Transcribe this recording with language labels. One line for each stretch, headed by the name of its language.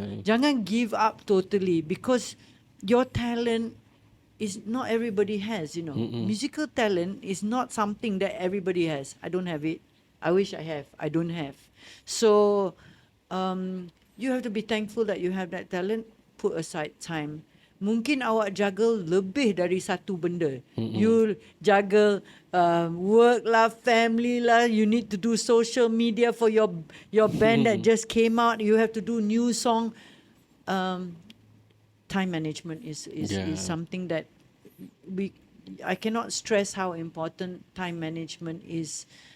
English: Jangan give up totally, because your talent is not everybody has, Musical talent is not something that everybody has. I don't have it. I wish I have. I don't have. So you have to be thankful that you have that talent. Put aside time.
Malay: Mungkin awak juggle lebih dari satu benda.
English: You juggle work lah, family lah. You need to do social media for your band that just came out. You have to do new song. Time management is something that I cannot stress how important time management is.